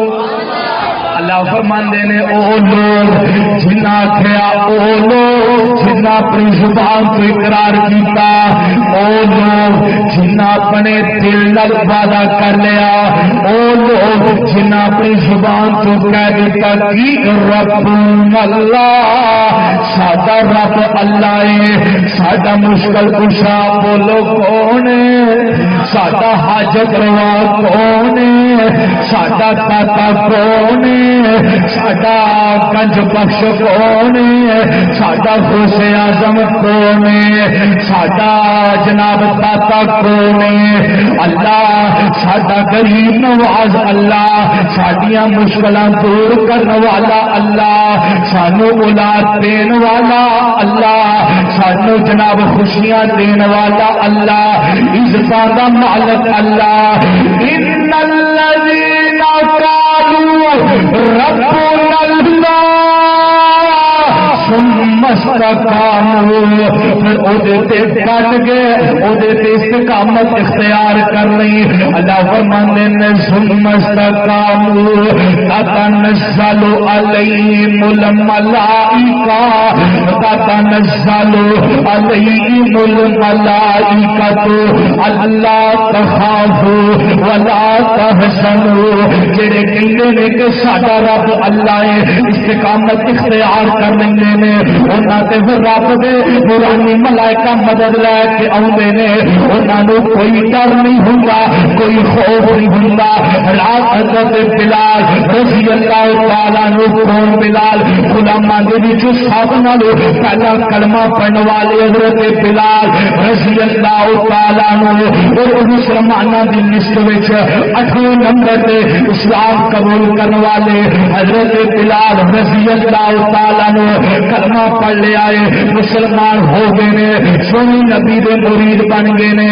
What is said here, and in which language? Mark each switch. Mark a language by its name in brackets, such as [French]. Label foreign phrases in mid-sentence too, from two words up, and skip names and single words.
[Punjabi] فرماندے نے او لوگ جنہ کھیا، او لوگ جنہ اپنی زبان تو اقرار کیتا، او لوگ جنہ اپنے دل نال وعدہ کر لیا، او لوگ جنہ اپنی زبان تو کہہ دیتا کہ رب اللہ، ساڈا رب اللہ ہے، ساڈا مشکل کشا بولو کون ہے، ساڈا حاجت روا کون ہے، ساڈا داتا کون ہے، ساڈا گنج بخش کون ہے، ساڈا غوث اعظم کون ہے، ساڈا جناب داتا کون ہے، اللہ ساڈا غریب نواز اللہ، ساڈیاں مشکلاں دور کرنے والا اللہ، سانو اولاد دین والا اللہ، سانو جناب خوشیاں دین والا اللہ، عزتاں دا مالک اللہ۔ [Arabic] ان الذین قالوا ربنا اللہ ثم استقاموا، [Punjabi] پھر اودے ڈٹ گئے، اودے استقامت اختیار کر لی۔ [Arabic] اللہ [Punjabi] فرماندے نے [Arabic] ثم استقاموا تتنزل علیہم الملائکہ، تتنزل علیہم الملائکہ اللہ تخافوا ولا تحزنوا، [Punjabi] جڑے کہندے نے کہ ساڈا رب اللہ ہے، استقامت اختیار کر لیندے نے، انہاں تے پھر رب دے نورانی ملائکہ مدد لے کے آوندے نے، انہاں نوں کوئی ڈر نہیں ہوندا، کوئی خوف نہیں ہوندا۔ حضرت بلال رضی اللہ تعالیٰ عنہ، کون بلال؟ غلاماں دے وچ سب نالوں پہلا کلمہ پڑھن والے حضرت بلال رضی اللہ تعالیٰ عنہ، اور مسلماناں دی لسٹ وچ 8ویں نمبر تے اسلام قبول کرنے والے حضرت بلال رضی اللہ تعالیٰ عنہ کلمہ پڑھ لے آئے، مسلمان ہو گئے نے، سونی نبی دے مرید بن گئے نے۔